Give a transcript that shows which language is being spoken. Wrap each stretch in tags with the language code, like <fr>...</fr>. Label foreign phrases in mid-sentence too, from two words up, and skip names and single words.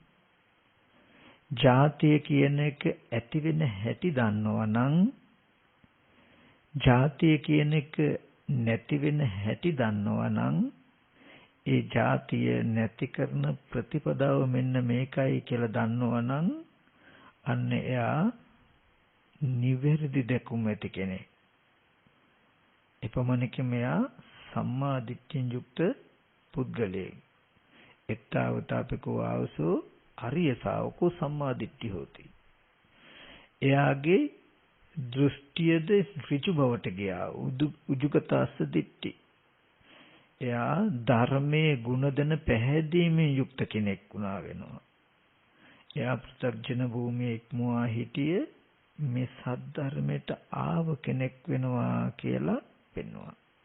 <si>ජාතිය කියන එක ඇති වෙන හැටි දන්නවනම් ජාතිය කියන එක නැති වෙන හැටි දන්නවනම් ඒ ජාතිය නැති කරන ප්‍රතිපදාව මෙන්න මේකයි කියලා දන්නවනම් අන්න එයා නිවැරදි දැකුම ඇති කෙනෙක්. එපමණකින් මෙයා සම්මා දිට්ඨියෙන් යුක්ත පුද්ගලයෙක්.</si> <pi>එත්තාවතාපිකෝ ආවසෝ අරිය ශාවකෝ සම්මා දිට්ඨි හොති.</pi> <si>එයාගේ දෘෂ්ටියද ඍජු බවට ගියා.</si> <pi>උජුගතස්ස දිට්ඨි.</pi> <si>එයා ධර්මයේ ගුණදෙන පැහැදීමෙන් යුක්ත කෙනෙක් වුණා වෙනවා. එයා ප්‍රත්‍යක්ෂ භූමියේ ඉක්මවා හිටිය මේ සද්ධර්මයට ආව කෙනෙක් වෙනවා කියලා පෙන්වනවා.</si>